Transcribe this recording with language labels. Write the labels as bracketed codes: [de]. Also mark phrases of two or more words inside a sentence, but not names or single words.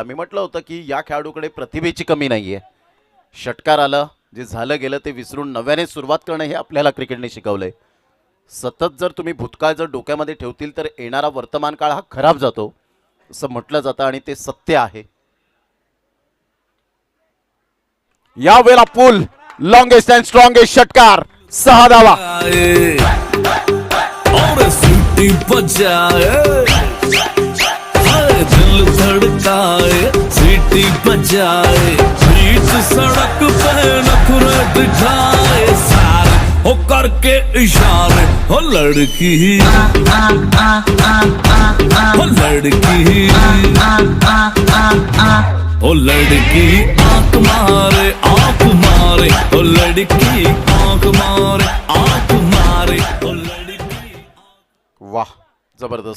[mr] मी म्हटलं होतं की या खेळाडूकडे प्रतिभेची कमी नाहीये. षटकार आलं, जे झालं गेलं ते विसरून नव्याने सुरुवात करणं हे आपल्याला क्रिकेटने शिकवलंय. सतत जर तुम्ही भूतकाळ जर डोक्यामध्ये ठेवतील तर येणारा वर्तमान काळ हा खराब जातो असं म्हटलं जातं आणि ते सत्य आहे. या वेळेला पूल [en] longest and strongest [mr] षटकार 6 धावा. [hi] और सीटी बजाए, हाय दिल धड़काए, सीटी बजाए, बीच सड़क पे नखरे दिखाए, सारे हो करके इशारे, हो लड़की हो लड़की ओ लड़की आंख मारे, आंख मारे, ओ लड़की आंख मारे, आंख मारे, ओ लड़की. [mr] वाह, जबरदस्त.